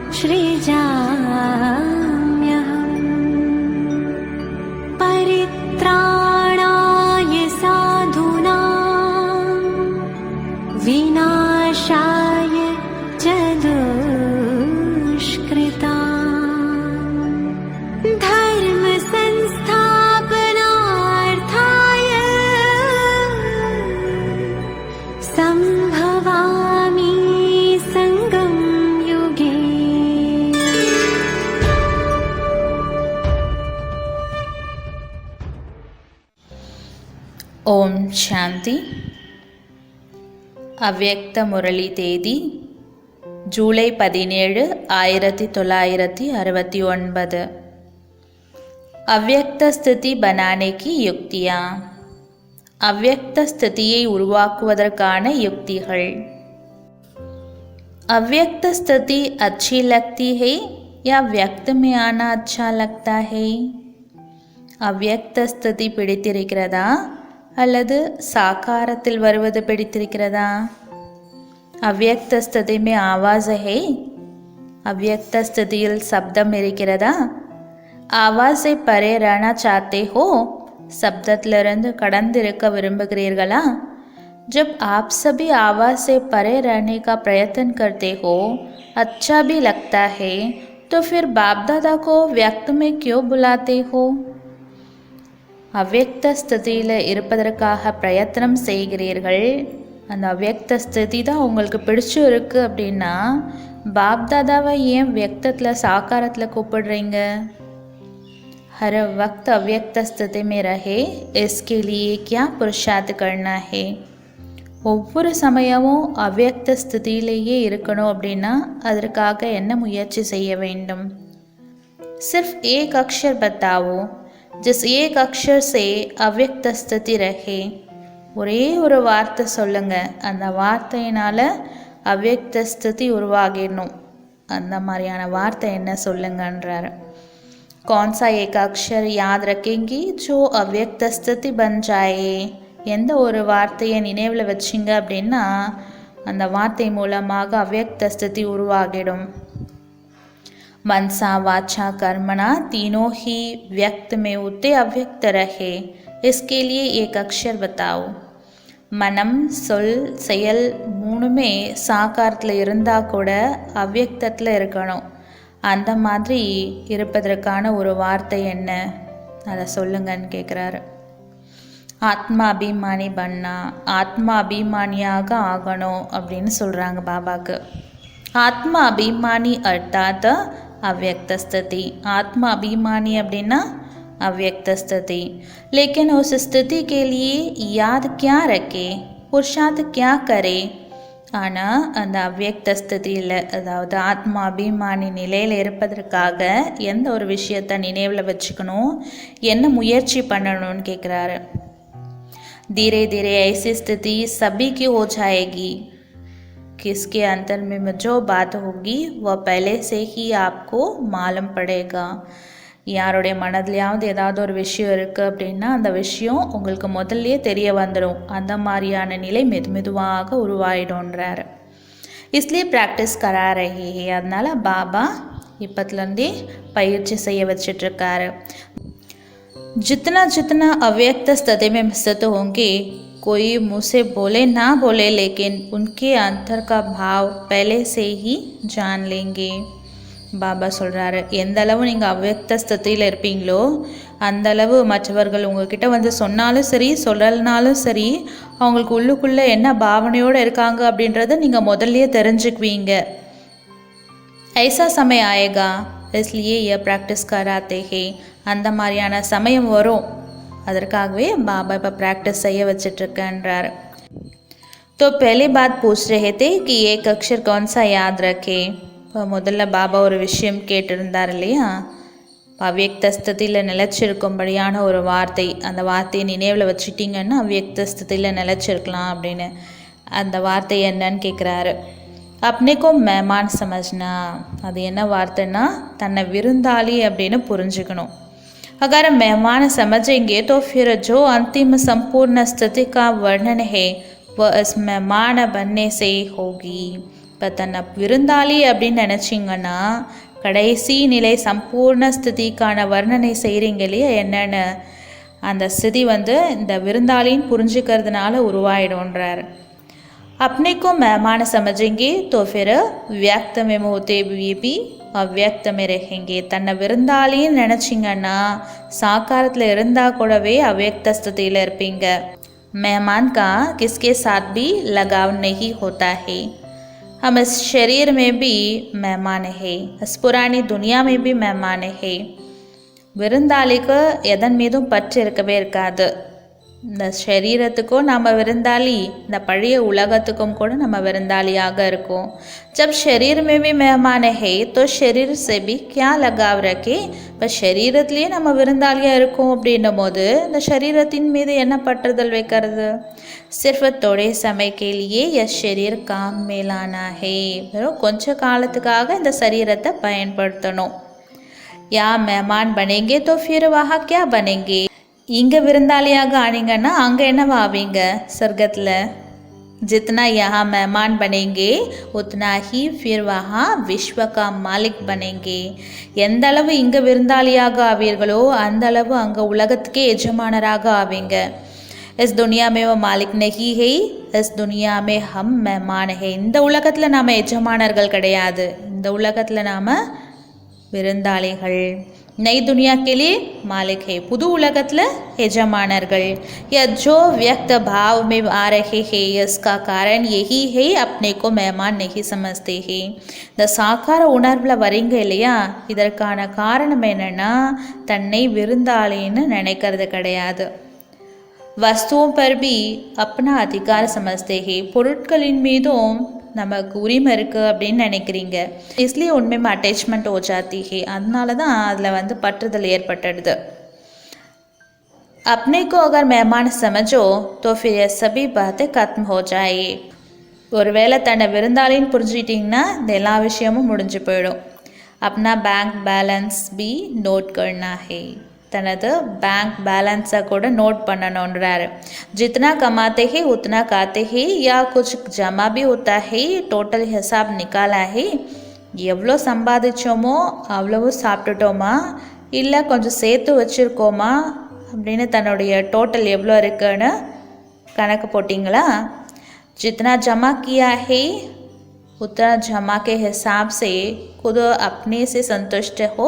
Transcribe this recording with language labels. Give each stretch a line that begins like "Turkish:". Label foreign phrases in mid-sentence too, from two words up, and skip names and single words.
Sanskrit: सृजाम्यहम् परित्राणाय साधूनां विनाशाय च दुष्कृताम् धर्म संस्थापनार्थाय संभवामि संगम युगे।
Tamil: ஓம் சாந்தி. அவ்யக்த முரளி தேதி ஜூலை 17, 1969.
Hindi: अव्यक्त स्थिति बनाने की युक्तियाँ.
Tamil: அவ்யக்த ஸ்திதியை உருவாக்குவதற்கான யுக்திகள்.
Hindi: अव्यक्त स्थिति अच्छी लगती है या व्यक्त में आना अच्छा लगता है?
Tamil: அவ்யக்த ஸ்திதி பிடித்திருக்கிறதா அல்லது சாக்காரத்தில் வருவது பிடித்திருக்கிறதா?
Hindi: अव्यक्त स्थिति में आवाज़ है?
Tamil: அவ்யக்த ஸ்திதியில் சப்தம் இருக்கிறதா?
Hindi: आवाज़ से परे रहना चाहते हो?
Tamil: சப்தத்திலிருந்து கடந்திருக்க விரும்புகிறீர்களா?
Hindi: जब आप सभी आवाज़ से परे रहने का प्रयत्न करते हो, अच्छा भी लगता है, तो फिर बाप दादा को व्यक्त में क्यों बुलाते हो?
Tamil: அவ்யக்த ஸ்திதியில் இருப்பதற்காக பிரயத்தனம் செய்கிறீர்கள். அந்த அவ்யக்த ஸ்திதி தான் உங்களுக்கு பிடிச்சும் இருக்குது அப்படின்னா பாப் தாதாவை ஏன் வியக்தத்தில் சாக்காரத்தில் கூப்பிடுறீங்க?
Hindi: हर वक्त अव्यक्त स्थिति में रहे, इसके लिए क्या पुरुषार्थ करना है?
Tamil: ஒவ்வொரு சமயமும் அவ்யக்த ஸ்திதியிலேயே இருக்கணும் அப்படின்னா அதற்காக என்ன முயற்சி செய்ய வேண்டும்?
Hindi: सिर्फ एक अक्षर बताओ जिस एक अक्षर से अव्यक्त स्थिति रहे.
Tamil: ஒரே ஒரு வார்த்தை சொல்லுங்க, அந்த வார்த்தையினால் அவ்யக்த ஸ்திதி உருவாகிடணும். அந்த மாதிரியான வார்த்தை என்ன சொல்லுங்கன்றார்.
Hindi: कौन सा एक अक्षर याद रखेंगी जो अव्यक्त स्थिति बन जाए?
Tamil: எந்த ஒரு வார்த்தையை நினைவில் வச்சிங்க அப்படின்னா அந்த வார்த்தை மூலமாக அவ்யக்த ஸ்திதி உருவாகிடும்.
Hindi: मनसा वाचा कर्मणा तीनों ही व्यक्त में होते अव्यक्त रहे, इसके लिए एक अक्षर बताओ.
Tamil: மனம் சொல் செயல் மூணுமே சாக்காரத்தில் இருந்தால் கூட அவ்யக்தத்தில் இருக்கணும். அந்த மாதிரி இருப்பதற்கான ஒரு வார்த்தை என்ன, அதை சொல்லுங்கன்னு கேட்குறாரு. ஆத்மா அபிமானி பண்ணா, ஆத்மா அபிமானியாக ஆகணும் அப்படின்னு சொல்கிறாங்க பாபாக்கு.
Hindi: आत्मा अभिमानी अर्थात् अव्यक्त स्थिति. आत्मा अभिमानी அப்படின்னா अव्यक्त स्थिति. लेकिन उस स्थिति के लिए याद क्या रखे, पुरुषार्थ क्या करे?
Tamil: ஆனால் அந்த அவ்யக்த ஸ்திதியில், அதாவது ஆத்மா அபிமானி நிலையில் இருப்பதற்காக எந்த ஒரு விஷயத்தை நினைவில் வச்சுக்கணும், என்ன முயற்சி பண்ணணும்னு கேட்குறாரு.
Hindi: धीरे धीरे ऐसी स्थिति सभी की हो जाएगी. किसके अंतर में जो बात होगी वह पहले से ही आपको मालूम पड़ेगा.
Tamil: யாருடைய மனதிலையாவது ஏதாவது ஒரு விஷயம் இருக்குது அப்படின்னா அந்த விஷயம் உங்களுக்கு முதல்லையே தெரிய வந்துடும். அந்த மாதிரியான நிலை மெதுவாக உருவாயிடும்ன்றார்.
Hindi: इसलिए ப்ராக்டிஸ் करा रहे हैं.
Tamil: அதனால் பாபா இப்பத்துலேருந்தே பயிற்சி செய்ய வச்சிட்ருக்காரு.
Hindi: जितना जितना अव्यक्त स्थिति में स्थित होंगे, कोई मुँह से बोले ना बोले, लेकिन उनके अंतर का भाव पहले से ही जान लेंगे.
Tamil: பாபா சொல்கிறாரு, எந்த அளவு நீங்கள் அவ்யக்த ஸ்திதியில் இருப்பீங்களோ அந்த அளவு மற்றவர்கள் உங்ககிட்ட வந்து சொன்னாலும் சரி சொல்லலைனாலும் சரி அவங்களுக்கு உள்ளுக்குள்ளே என்ன பாவனையோடு இருக்காங்க அப்படின்றத நீங்கள் முதல்லையே தெரிஞ்சுக்குவீங்க.
Hindi: ஐசா समय आएगा, इसलिए यह प्रैक्टिस कराते हैं.
Tamil: அந்த மாதிரியான சமயம் வரும், அதற்காகவே பாபா இப்போ ப்ராக்டிஸ் செய்ய வச்சிட்ருக்கன்றார்.
Hindi: तो पहली बात पूछ रहे थे कि एक अक्षर कौन सा याद रखे.
Tamil: இப்போ முதல்ல பாபா ஒரு விஷயம் கேட்டிருந்தார் இல்லையா, அவ்யக்த ஸ்திதியில் நிலச்சிருக்கும்படியான ஒரு வார்த்தை. அந்த வார்த்தையை நினைவில் வச்சுட்டிங்கன்னா அவ்யக்த ஸ்திதியில் நிலச்சிருக்கலாம் அப்படின்னு. அந்த வார்த்தை என்னன்னு கேட்குறாரு.
Hindi: अपने को मेहमान समझना,
Tamil: அது என்ன வார்த்தைன்னா தன்னை விருந்தாளி அப்படின்னு புரிஞ்சுக்கணும்.
Hindi: अगर मेहमान समझेंगे तो फिर जो अंतिम संपूर्ण स्थिति का वर्णन है वह इस मेहमान बनने से होगी.
Tamil: இப்போ தன்னை விருந்தாளி அப்படின்னு நினச்சிங்கன்னா கடைசி நிலை சம்பூர்ண ஸ்திதிக்கான வர்ணனை செய்கிறீங்க இல்லையா, என்னென்னு அந்த ஸ்திதி இந்த விருந்தாளின்னு புரிஞ்சுக்கிறதுனால உருவாயிடும்ன்றார்.
Hindi: अपने को मेहमान समझेंगे तो फिर व्यक्त में होते हुए भी अव्यक्त रहेंगे.
Tamil: தன்னை விருந்தாளின்னு நினச்சிங்கன்னா சாக்காரத்தில் இருந்தால் கூடவே அவ்வியக்த ஸ்திதியில் இருப்பீங்க.
Hindi: मेहमान का किसके साथ भी लगाव नहीं होता है. हम इस शरीर में भी मेहमान है, इस पुरानी दुनिया में भी मेहमान है.
Tamil: விருந்தாளிக்கு எதன் மீதும் பற்று இருக்கவே இருக்காது. இந்த शरीरத்துக்கும் நம்ம விருந்தாளி, இந்த பழைய உலகத்துக்கும் கூட நம்ம விருந்தாளியாக இருக்கோம்.
Hindi: जब शरीर में भी मेहमान है तो शरीर से भी क्या लगाव रखे.
Tamil: இப்போ शरीरத்துலேயே நம்ம விருந்தாளியாக இருக்கோம் அப்படின்னும் போது இந்த शरीरத்தின் மீது என்ன பற்றுதல் வைக்கிறது.
Hindi: सिर्फ थोड़े समय के लिए यह शरीर काम में लाना है.
Tamil: வெறும் கொஞ்ச காலத்துக்காக இந்த शरीरத்தை பயன்படுத்தணும்.
Hindi: या मेहमान बनेंगे तो फिर वहाँ क्या बनेंगे.
Tamil: இங்கே விருந்தாளியாக ஆனீங்கன்னா அங்கே என்னவா ஆவீங்க சொர்க்கத்தில்.
Hindi: जितना यहाँ मेहमान बनेंगे उतना ही फिर वहाँ विश्व का मालिक बनेंगे.
Tamil: எந்த அளவு இங்கே விருந்தாளியாக ஆவீர்களோ அந்த அளவு அங்கே உலகத்துக்கே எஜமானராக ஆவீங்க.
Hindi: इस दुनिया में वो मालिक नहीं है, इस दुनिया में हम मेहमान है.
Tamil: இந்த உலகத்தில் நாம் எஜமானர்கள் கிடையாது, இந்த உலகத்தில் நாம் விருந்தாளிகள்.
Hindi: नई दुनिया के लिए मालिक है,
Tamil: புது உலகத்தில் எஜமானர்கள்.
Hindi: या जो व्यक्त भाव में आ रहे हैं इसका कारण यही है अपने को मेहमान नहीं समझते हैं.
Tamil: இந்த சாக்கார உணர்வில் வரீங்க இல்லையா, இதற்கான காரணம் என்னென்னா தன்னை விருந்தாளின்னு நினைக்கிறது கிடையாது.
Hindi: वस्तुओं पर भी अपना अधिकार समझते हैं.
Tamil: பொருட்களின் மீதும் நமக்கு உரிமை இருக்குது அப்படின்னு நினைக்கிறீங்க.
Hindi: इसलिए उनमें अटैचमेंट हो जाती है.
Tamil: அதனால தான் அதில் பற்றுதல் ஏற்பட்டுடுது.
Hindi: अपने को अगर मेहमान समझो तो फिर ये सभी बातें खत्म हो जाए.
Tamil: ஒருவேளை தன்னை விருந்தாளின்னு புரிஞ்சுக்கிட்டிங்கன்னா இந்த எல்லா விஷயமும் முடிஞ்சு போயிடும்.
Hindi: अपना
English: bank balance
Hindi: भी नोट करना है.
Tamil: தனது
English: bank balanceை
Tamil: கூட நோட் பண்ணணுன்றாரு.
Hindi: जितना कमाते हैं उतना खाते हैं या कुछ जमा भी होता है, टोटल हिसाब निकाला है.
Tamil: எவ்வளோ சம்பாதிச்சோமோ அவ்வளவு சாப்பிட்டுட்டோமா இல்லை கொஞ்சம் சேர்த்து வச்சுருக்கோமா அப்படின்னு தன்னுடைய டோட்டல் எவ்வளோ இருக்குன்னு கணக்கு போட்டிங்களா.
Hindi: जितना जमा किया है उतना जमा के हिसाब से खुद अपने से संतुष्ट हो.